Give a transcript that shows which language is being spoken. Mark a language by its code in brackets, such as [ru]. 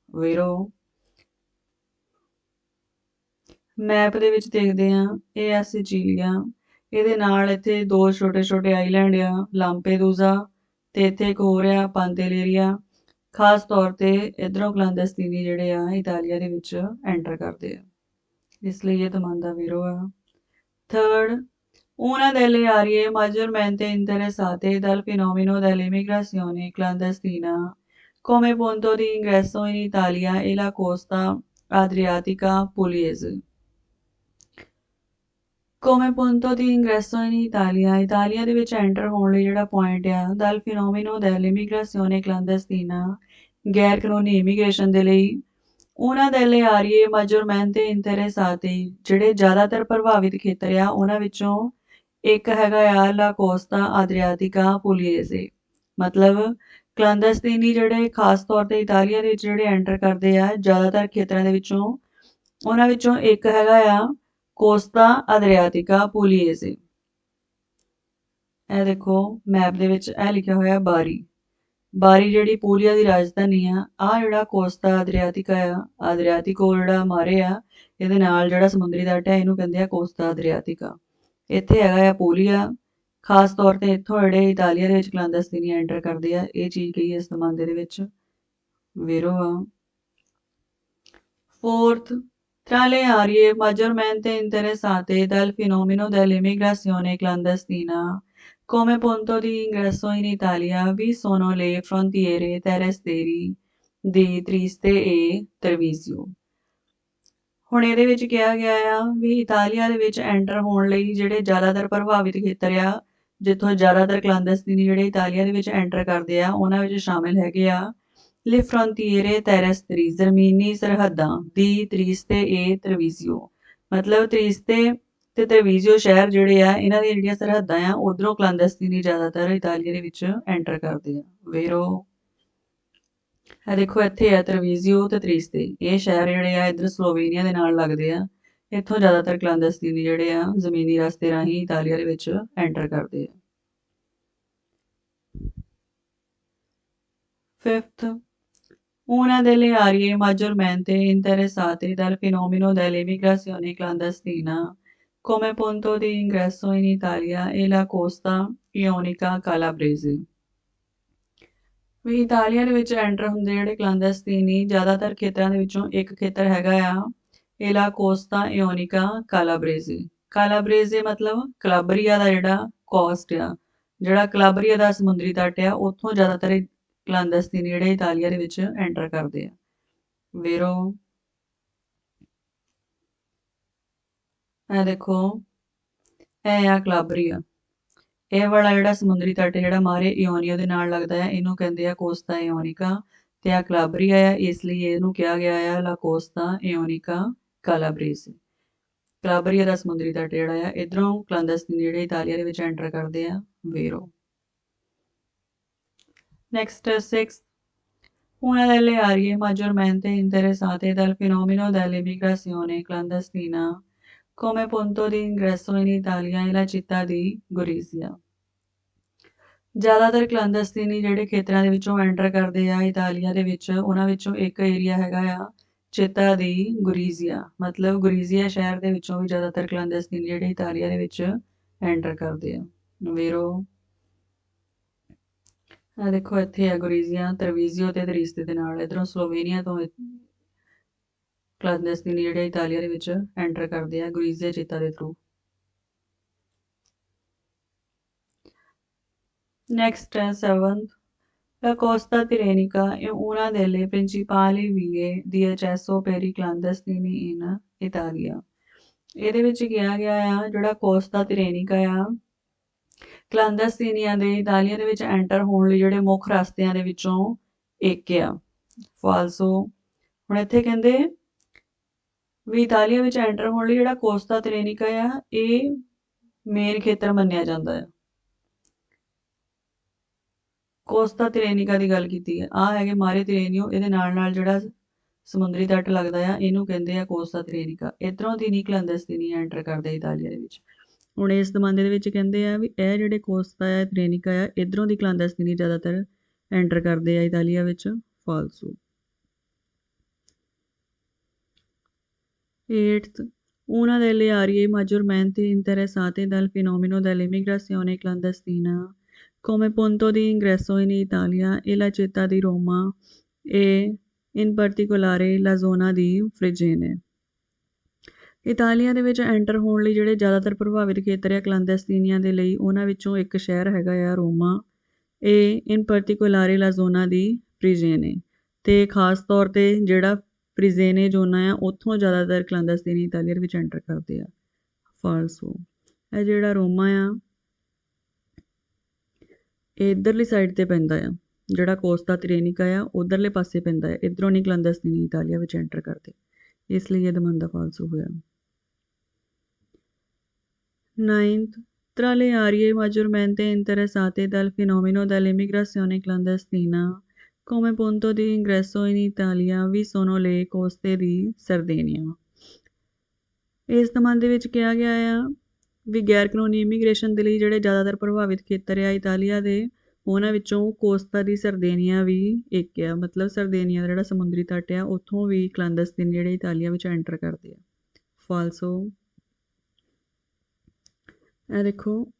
[pa] ਵੇਰੋ map ਦੇ ਵਿੱਚ ਦੇਖਦੇ ਆ ਇਹ ਆ ਸਿਚੀਲੀਆ ਇਹਦੇ ਨਾਲ ਇੱਥੇ ਦੋ ਛੋਟੇ ਆਈਲੈਂਡ ਆ ਲਾਂਪੇਦੂਜ਼ਾ ਤੇ ਇੱਥੇ ਇੱਕ ਹੋਰ ਆ ਪਾਂਤੇਲੇਰੀਆ ਖਾਸ ਤੌਰ ਤੇ ਇਧਰੋਂ ਕਲਾਂਡਸਟੀਨੀ ਜਿਹੜੇ ਆ ਇਟਾਲੀਆ ਦੇ ਵਿੱਚ ਐਂਟਰ ਕਰਦੇ ਆ ਇਸ ਲਈ ਇਹ [it] domanda vero [pa] ਆ। [it] ਥਰਡ una delle aree maggiormente interessate dal fenomeno dell'immigrazione clandestina come punto di ingresso in Italia è la costa adriatica pugliese. come punto di ingresso in Italia [pa] Italia ਦੇ ਵਿੱਚ ਐਂਟਰ ਹੋਣ ਲਈ ਜਿਹੜਾ ਪੁਆਇੰਟ ਆ [it] dal fenomeno dell'immigrazione clandestina [pa] ਗੈਰ ਕਾਨੂੰਨੀ immigration ਦੇ ਲਈ ਉਹਨਾਂ [it] delle aree maggiormente interessate [pa] ਜਿਹੜੇ ਜ਼ਿਆਦਾਤਰ ਪ੍ਰਭਾਵਿਤ ਖੇਤਰ ਆ ਉਹਨਾਂ ਵਿੱਚੋਂ ਇੱਕ ਹੈਗਾ ਆ ਲਾ ਕੋਸਤਾ ਆਦਰਿਆਤਿਕਾ ਪੁਲੀਏਜ਼ੇ ਮਤਲਬ ਕਲਾਂਡਸਟੀਨੀ ਜਿਹੜੇ ਖਾਸ ਤੌਰ ਤੇ ਇਟਾਲੀਆ ਦੇ ਵਿੱਚ ਜਿਹੜੇ ਐਂਟਰ ਕਰਦੇ ਆ ਜ਼ਿਆਦਾਤਰ ਖੇਤਰਾਂ ਦੇ ਵਿੱਚੋਂ ਉਹਨਾਂ ਵਿੱਚੋਂ ਇੱਕ ਹੈਗਾ ਆ ਕੋਸਤਾ ਅਦਰਿਆਤਿਕਾ ਪੁਲੀਏਜ਼ੇ। ਇਹ ਦੇਖੋ ਮੈਪ ਦੇ ਵਿੱਚ ਇਹ ਲਿਖਿਆ ਹੋਇਆ ਬਾਰੀ ਜਿਹੜੀ ਪੂਲੀਆ ਦੀ ਰਾਜਧਾਨੀ ਆ ਆਹ ਜਿਹੜਾ ਕੋਸਤਾ ਅਦਰਿਆਤਿਕਾ ਆ ਅਦਰਿਆਤਿਕੋ ਜਿਹੜਾ ਮਾਰੇ ਆ ਇਹਦੇ ਨਾਲ ਜਿਹੜਾ ਸਮੁੰਦਰੀ ਤੱਟ ਹੈ ਇਹਨੂੰ ਕਹਿੰਦੇ ਆ ਕੋਸਤਾ ਅਦਰਿਆਤਿਕਾ। ਇੱਥੇ ਹੈਗਾ ਆ ਪੂਲੀਆ ਖਾਸ ਤੌਰ ਤੇ ਇੱਥੋਂ ਜਿਹੜੇ ਇਟਾਲੀਆ ਦੇ ਵਿੱਚ ਕਲਾਂਦਸਤੀਨੀ ਐਂਟਰ ਕਰਦੇ ਆ, ਇਹ ਚੀਜ਼ ਕਹੀ ਇਸ ਜ਼ਮਾਨੇ ਦੇ ਵਿੱਚ vero ਆ। [it] Fourth, tra le aree maggiormente interessate dal fenomeno dell'immigrazione clandestina come punto di ingresso in Italia vi sono le frontiere terrestri di Trieste e Treviso। [pa] ਹੁਣ ਇਹਦੇ ਵਿੱਚ ਕਿਹਾ ਗਿਆ ਆ ਵੀ ਇਟਾਲੀਆ ਦੇ ਵਿੱਚ ਐਂਟਰ ਹੋਣ ਲਈ ਜਿਹੜੇ ਜ਼ਿਆਦਾਤਰ ਪ੍ਰਭਾਵਿਤ ਖੇਤਰ ਆ, ਜਿੱਥੋਂ ਜ਼ਿਆਦਾਤਰ ਕਲਾਂਦਸਤੀਨੀ ਜਿਹੜੇ ਇਟਾਲੀਆ ਦੇ ਵਿੱਚ ਐਂਟਰ ਕਰਦੇ ਆ, ਉਹਨਾਂ ਵਿੱਚ ਸ਼ਾਮਿਲ ਹੈਗੇ ਆ [it] Le frontiere terrestri, [pa] ਜ਼ਮੀਨੀ ਸਰਹੱਦਾਂ ਦੀ ਤ੍ਰਿਸਤੇ ਏ ਤਰਵੀਜ਼ੀਓ, ਮਤਲਬ ਤ੍ਰਿਸਤੇ ਤੇ ਤਰਵੀਜ਼ੀਓ ਸ਼ਹਿਰ ਜਿਹੜੇ ਆ, ਇਹਨਾਂ ਦੀਆਂ ਜਿਹੜੀਆਂ ਸਰਹੱਦਾਂ ਆ, ਉਧਰੋਂ ਕਲਾਂਦਸਤੀਨੀ ਜ਼ਿਆਦਾਤਰ ਇਟਾਲੀਆ ਦੇ ਵਿੱਚ ਐਂਟਰ ਕਰਦੇ ਆ। ਵੇਰੋ ਆ ਦੇਖੋ ਇੱਥੇ ਆ ਤਰਵੀਜ਼ੀਓ ਤੇ ਤ੍ਰਿਸਤੇ, ਇਹ ਸ਼ਹਿਰ ਜਿਹੜੇ ਆ ਇੱਧਰ ਸਲੋਵੇਨੀਆ ਦੇ ਨਾਲ ਲੱਗਦੇ ਆ। ਇੱਥੋਂ ਜ਼ਿਆਦਾਤਰ ਕਲਾਂਦਸਤੀਨੀ ਜਿਹੜੇ ਆ ਜ਼ਮੀਨੀ ਰਸਤੇ ਰਾਹੀਂ ਇਟਾਲੀਆ ਦੇ ਵਿੱਚ ਐਂਟਰ ਕਰਦੇ ਆ। [it] Fifth, una delle aree maggiormente interessate dal fenomeno dell'immigrazione clandestina come punto di ingresso in Italia è la costa ionica calabrese। [pa] We Italia ਦੇ ਵਿੱਚ ਐਂਟਰ ਹੁੰਦੇ ਜਿਹੜੇ ਕਲਾਂਦਸਤੀਨੀ ਜ਼ਿਆਦਾਤਰ ਖੇਤਰਾਂ ਦੇ ਵਿੱਚੋਂ ਇੱਕ ਖੇਤਰ ਹੈਗਾ ਆ ਏਲਾ ਕੋਸਤਾ ਇਓਨਿਕਾ ਕਾਲਾਬਰੇਜ਼ੇ। ਕਾਲਾਬਰੇਜ਼ੇ ਮਤਲਬ ਕਲਾਬਰੀਆ ਦਾ ਜਿਹੜਾ ਕੋਸਟ ਆ, ਜਿਹੜਾ ਕਲਾਬਰੀਆ ਦਾ ਸਮੁੰਦਰੀ ਤੱਟ ਆ, ਉੱਥੋਂ ਜ਼ਿਆਦਾਤਰ ਕਲਾਂਦਸਤੀਨੀ ਜਿਹੜੇ ਇਟਾਲੀਆ ਦੇ ਵਿੱਚ ਐਂਟਰ ਕਰਦੇ ਆ। ਵੇਰੋ ਇਹ ਦੇਖੋ, ਇਹ ਆ ਕਲਾਬਰੀਆ, ਇਹ ਵਾਲਾ ਜਿਹੜਾ ਸਮੁੰਦਰੀ ਤੱਟ ਜਿਹੜਾ ਮਾਰੇ ਇਓਨੀਆ ਦੇ ਨਾਲ ਲੱਗਦਾ ਹੈ, ਇਹਨੂੰ ਕਹਿੰਦੇ ਆ ਕੋਸਤਾ ਇਓਨਿਕਾ, ਤੇ ਆ ਕਲਾਬਰੀਆ ਆ, ਇਸ ਲਈ ਇਹਨੂੰ ਕਿਹਾ ਗਿਆ ਆ ਲਾ ਕੋਸਤਾ ਇਓਨਿਕਾ ਕਾਲਾਬਰੇਜ਼ੇ। ਕਲਾਬਰੀਆ ਦਾ ਸਮੁੰਦਰੀ ਤੱਟ ਜਿਹੜਾ ਆ, ਇਧਰੋਂ ਕਲਾਂਦਸਤੀਨੀ ਜਿਹੜੇ ਇਟਾਲੀਆ ਦੇ ਵਿੱਚ ਐਂਟਰ ਕਰਦੇ ਆ। ਵੇਰੋ next 6, [it] una delle aree maggiormente interessate dal fenomeno dell'immigrazione clandestina come punto di ingresso in Italia è la città di Gorizia। [pa] ਜ਼ਿਆਦਾਤਰ ਕਲਾਂਦਸਤੀਨੀ ਜਿਹੜੇ ਖੇਤਰਾਂ ਦੇ ਵਿੱਚੋਂ ਐਂਟਰ ਕਰਦੇ ਆ ਇਟਾਲੀਆ ਦੇ ਵਿੱਚ, ਉਹਨਾਂ ਵਿੱਚੋਂ ਇੱਕ ਏਰੀਆ ਹੈਗਾ ਆ ਚਿੱਤਾ ਦੀ ਗੁਰੀਜ਼ੀਆ, ਮਤਲਬ ਗੁਰੀਜ਼ੀਆ ਸ਼ਹਿਰ ਦੇ ਵਿੱਚੋਂ ਵੀ ਜ਼ਿਆਦਾਤਰ ਕਲਾਂਦਸਤੀਨੀ ਜਿਹੜੇ ਇਟਾਲੀਆ ਦੇ ਵਿੱਚ ਐਂਟਰ ਕਰਦੇ ਆ। ਵੇਰੋ ਆ ਦੇਖੋ ਇੱਥੇ ਆ ਗੁਰੀਜ਼ੀਆ, ਤਰਵੀਜ਼ੀਓ ਤੇ ਤ੍ਰਿਸਤੇ ਦੇ ਨਾਲ, ਇਧਰੋਂ ਸਲੋਵੇਨੀਆ ਤੋਂ ਕਲਾਂਦਸਤੀਨੀ ਜਿਹੜੇ ਇਟਾਲੀਆ ਦੇ ਵਿੱਚ ਐਂਟਰ ਕਰਦੇ ਆ ਗੁਰੀਜ਼ੀਆ ਚਿੱਤਾ ਦੇ through. [it] Next 7th, la costa tirrenica è una delle principali vie di accesso per i clandestini in Italia। [pa] ਇਹਦੇ ਵਿੱਚ ਕਿਹਾ ਗਿਆ ਆ ਜਿਹੜਾ ਕੋਸਤਾ ਤਿਰੇਨਿਕਾ ਆ, ਕਲਾਂਦਸਤੀਨੀਆਂ ਦੇ ਇਟਾਲੀਆ ਦੇ ਵਿੱਚ ਐਂਟਰ ਹੋਣ ਲਈ ਜਿਹੜੇ ਮੁੱਖ ਰਸਤਿਆਂ ਦੇ ਵਿੱਚੋਂ ਇੱਕ ਆ। ਫਾਲਸੋ ਹੁਣ ਇੱਥੇ ਕਹਿੰਦੇ ਵੀ ਇਟਾਲੀਆ ਵਿੱਚ ਐਂਟਰ ਹੋਣ ਲਈ ਜਿਹੜਾ ਕੋਸਤਾ ਤਿਰੇਨਿਕਾ ਆ, ਇਹ ਮੇਨ ਖੇਤਰ ਮੰਨਿਆ ਜਾਂਦਾ ਹੈ। ਕੋਸਤਾ ਤਿਰੇਨਿਕਾ ਦੀ ਗੱਲ ਕੀਤੀ ਹੈ, ਆਹ ਹੈਗੇ ਮਾਰੇ ਤਿਰੇਨੀਓ, ਇਹਦੇ ਨਾਲ ਨਾਲ ਜਿਹੜਾ ਸਮੁੰਦਰੀ ਤੱਟ ਲੱਗਦਾ ਆ, ਇਹਨੂੰ ਕਹਿੰਦੇ ਆ ਕੋਸਤਾ ਤਿਰੇਨਿਕਾ। ਇੱਧਰੋਂ ਦੀ ਨਹੀਂ ਕਲਾਂਦਸਤੀਨੀ ਐਂਟਰ ਕਰਦੇ ਇਟਾਲੀਆ ਦੇ ਵਿੱਚ। ਹੁਣ ਇਸ ਜ਼ਮਾਨੇ ਦੇ ਵਿੱਚ ਕਹਿੰਦੇ ਆ ਵੀ ਇਹ ਜਿਹੜੇ ਕੋਸਤਾ ਆ ਤਿਰੇਨਿਕਾ ਆ, ਇੱਧਰੋਂ ਦੀ ਕਲਾਂਦਸਤੀਨੀ ਜ਼ਿਆਦਾਤਰ ਐਂਟਰ ਕਰਦੇ ਆ ਇਟਾਲੀਆ ਵਿੱਚ। ਫਾਲਸੋ। [it] 8th, una delle aree maggiormente interessate dal fenomeno dell'immigrazione clandestina come punto di ingresso in Italia è la città di Roma e in particolare la zona di Fregene। [pa] Italia ਦੇ ਵਿੱਚ ਐਂਟਰ ਹੋਣ ਲਈ ਜਿਹੜੇ ਜ਼ਿਆਦਾਤਰ ਪ੍ਰਭਾਵਿਤ ਖੇਤਰ ਆ ਕਲਾਂਦਸਤੀਨੀਆਂ ਦੇ ਲਈ, ਉਹਨਾਂ ਵਿੱਚੋਂ ਇੱਕ ਸ਼ਹਿਰ ਹੈਗਾ ਆ ਰੋਮਾ, ਇਹ ਇਨ ਪਰਟੀਕੁਲਾਰੇ ਲਾ ਜ਼ੋਨਾ ਦੀ ਫ੍ਰੀਜੇਨੇ, ਤੇ ਖਾਸ ਤੌਰ ਤੇ ਜਿਹੜਾ ਫ੍ਰੀਜੇਨੇ ਜ਼ੋਨਾ ਆ, ਉੱਥੋਂ ਜ਼ਿਆਦਾਤਰ ਕਲਾਂਦਸਤੀਨੀ ਇਟਾਲੀਆ ਦੇ ਵਿੱਚ ਐਂਟਰ ਕਰਦੇ ਆ। ਫਾਲਸੋ। ਇਹ ਜਿਹੜਾ ਰੋਮਾ ਆ, ਇਹ ਇੱਧਰਲੀ ਸਾਈਡ ਤੇ ਪੈਂਦਾ ਆ, ਜਿਹੜਾ ਕੋਸਤਾ ਤਿਰੇਨਿਕਾ ਆ ਉਧਰਲੇ ਪਾਸੇ ਪੈਂਦਾ ਹੈ, ਇੱਧਰੋਂ ਨਹੀਂ ਕਲਾਂਦਸਤੀਨੀ ਇਟਾਲੀਆ ਵਿੱਚ ਐਂਟਰ ਕਰਦੇ, ਇਸ ਲਈ ਇਹ ਦਮੰਦਾ ਫਾਲਸੋ ਹੋਇਆ। [it] 9th, tra le aree maggiormente interessate dal fenomeno dell'immigrazione clandestina come punto di ingresso in Italia vi sono le coste di Sardegna। [pa] ਇਸ ਦਮਨ ਦੇ ਵਿੱਚ ਕਿਹਾ ਗਿਆ ਆ ਵੀ ਗੈਰ ਕਾਨੂੰਨੀ ਇਮੀਗ੍ਰੇਸ਼ਨ ਦੇ ਲਈ ਜਿਹੜੇ ਜ਼ਿਆਦਾਤਰ ਪ੍ਰਭਾਵਿਤ ਖੇਤਰ ਆ ਇਟਾਲੀਆ ਦੇ, ਉਹਨਾਂ ਵਿੱਚੋਂ ਕੋਸਤਾ ਦੀ ਸਰਦੇਨੀਆ ਵੀ ਇੱਕ ਆ, ਮਤਲਬ ਸਰਦੇਨੀਆ ਦਾ ਜਿਹੜਾ ਸਮੁੰਦਰੀ ਤੱਟ ਆ, ਉੱਥੋਂ ਵੀ ਕਲਾਂਦਸਤੀਨ ਜਿਹੜੇ ਇਟਾਲੀਆ ਵਿੱਚ ਐਂਟਰ ਕਰਦੇ ਆ। ਫਾਲਸੋ। ਇਹ ਦੇਖੋ,